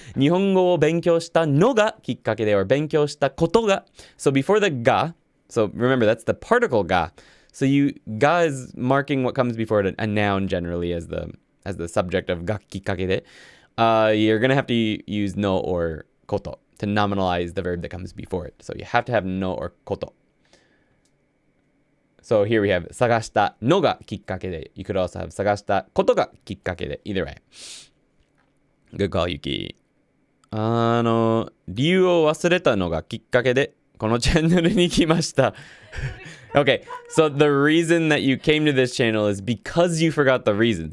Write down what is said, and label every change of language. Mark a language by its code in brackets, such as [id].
[ja] 日本語を勉強したのがきっかけで、or 勉強したことが。 [en] So before the が、so remember that's the particle が. So ga is marking what comes before it, a noun generally as the subject of がきっかけで. You're going to have to use no or こと to nominalize the verb that comes before it. So you have to have no or こと. So here we have [ja] 探したのがきっかけで. [en] You could also have [ja] 探したことがきっかけで. [en] Either way. Good call, Yuki. [ja] 理由を忘れたのがきっかけでこのチャンネルに来ました. [en] Okay, so the reason that you came to this channel is because you forgot the reason.